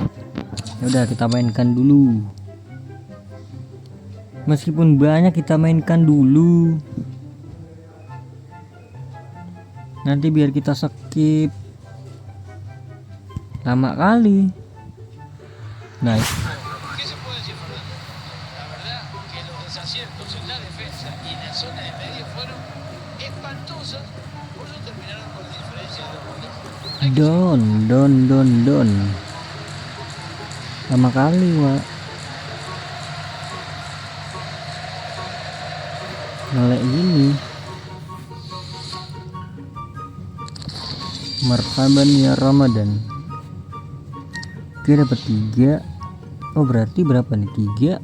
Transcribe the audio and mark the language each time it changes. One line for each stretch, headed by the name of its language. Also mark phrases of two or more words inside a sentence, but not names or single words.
Indonesian: Ya udah kita mainkan dulu. Meskipun banyak kita mainkan dulu. Nanti biar kita skip. Lama kali. Nice.
Spanish: ¿Qué se puede decir, Fernando? La verdad que los desaciertos en la defensa y en la zona de medio fueron espantosos, por eso terminaron con la diferencia de 2 goles. Don.
Indonesian: Lama kali wak. Ngelek gini.
Arabic: مرحبا يا رمضان.
Indonesian: Oke, dapat 3. Oh berarti berapa nih? 3.